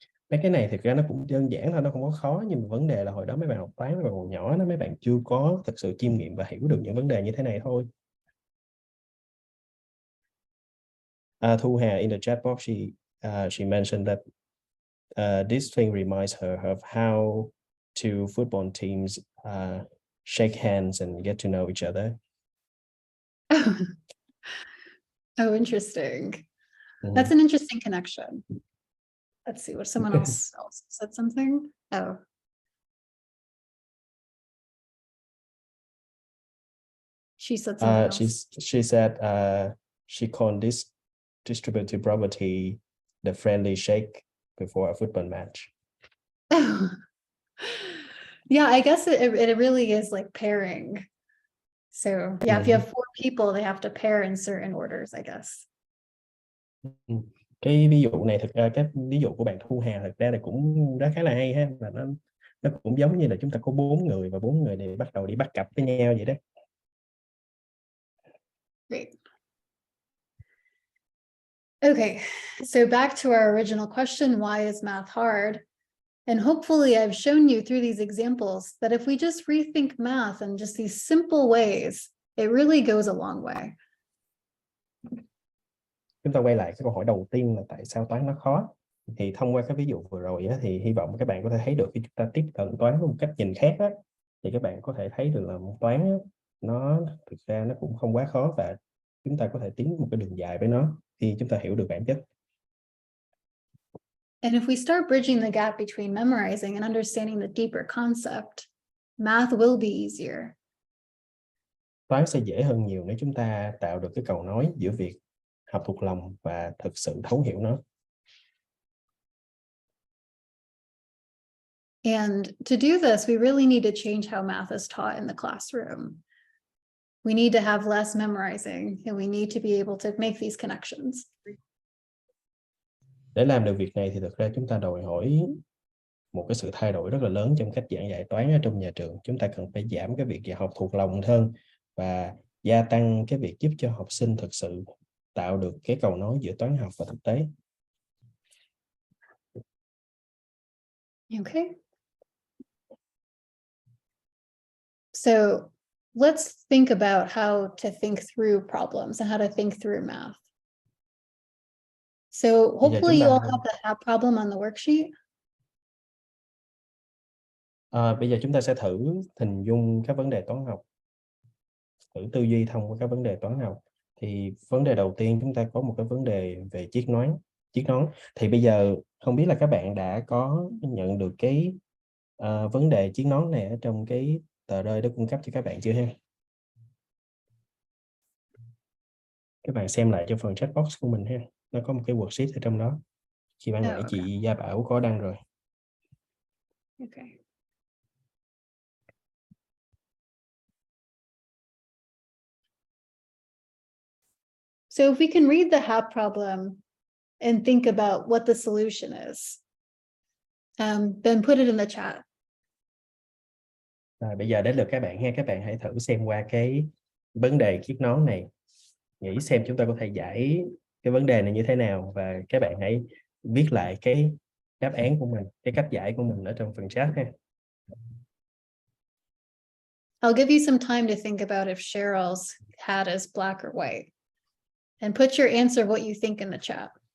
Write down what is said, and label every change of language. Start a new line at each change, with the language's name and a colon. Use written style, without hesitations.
Vietnamese: Mấy cái này thực ra nó cũng đơn giản thôi, nó không có khó, nhưng mà vấn đề là hồi đó mấy bạn học toán, mấy bạn còn nhỏ đó, mấy bạn chưa có thực sự chiêm nghiệm và hiểu được những vấn đề như thế này thôi.
English: Thu Hà in the chat box, she mentioned that this thing reminds her of how two football teams shake hands and get to know each other. Oh, interesting. That's an interesting connection. Let's see what someone else said something. Oh. She said something else. She said she called this distributive property the friendly shake before a football match. Yeah, I guess it really is like pairing. So yeah, if you have 4 people, they have to pair in certain orders, I guess.
Vietnamese: Cái ví dụ này thực ra cái ví dụ của bạn Thu Hà thực ra là cũng khá là hay ha, và nó cũng giống như là chúng ta có 4 người và 4 người này bắt đầu đi bắt cặp với nhau vậy đó.
English: Great. Okay, so back to our original question, why is math hard? And hopefully I've shown you through these examples that if we just rethink math in just these simple ways, it really goes a long way.
Vietnamese: Chúng ta quay lại cái câu hỏi đầu tiên là tại sao toán nó khó. Thì thông qua cái ví dụ vừa rồi á, thì hy vọng các bạn có thể thấy được khi chúng ta tiếp cận toán với một cách nhìn khác á, thì các bạn có thể thấy được là toán á, nó thực ra nó cũng không quá khó, và chúng ta có thể tiến một cái đường dài với nó khi chúng ta hiểu được bản chất.
English: And if we start bridging the gap between memorizing and understanding the deeper concept, math will be easier.
Vietnamese: Toán sẽ dễ hơn nhiều nếu chúng ta tạo được cái cầu nối giữa việc học thuộc lòng và thực sự thấu hiểu nó.
English: And to do this, we really need to change how math is taught in the classroom. We need to have less memorizing, and we need to be able to make these connections.
Vietnamese: Để làm được việc này thì thực ra chúng ta đòi hỏi một cái sự thay đổi rất là lớn trong cách giảng dạy toán ở trong nhà trường. Chúng ta cần phải giảm cái việc học thuộc lòng hơn và gia tăng cái việc giúp cho học sinh thực sự tạo được cái cầu nối giữa toán học và thực tế.
English: Okay. So let's think about how to think through problems and how to think through math. So hopefully you all have the problem on the worksheet.
Vietnamese: Bây giờ chúng ta sẽ thử hình dung các vấn đề toán học, thử tư duy thông qua các vấn đề toán học. Thì vấn đề đầu tiên chúng ta có một cái vấn đề về chiết nón. Thì bây giờ không biết là các bạn đã có nhận được cái vấn đề chiết nón này ở trong cái tờ rơi đó cung cấp cho các bạn chưa ha? Các bạn xem lại cho phần chat box của mình ha. Nó có một cái worksheet ở trong đó. Khi ban nãy
English: okay.
Vietnamese: chị Gia Bảo có đăng rồi.
English: Okay. So if we can read the HAP problem and think about what the solution is, then put it in the chat.
Vietnamese: Bây giờ đến lượt các bạn ha. Các bạn hãy thử xem qua cái vấn đề chiếc nón này. Nghĩ xem chúng ta có thể giải cái vấn đề này như thế nào. Và các bạn hãy viết lại cái đáp án của mình, cái cách giải của mình ở trong phần chat ha.
English: I'll give you some time to think about if Cheryl's hat is black or white. And put your answer what you think in the chat.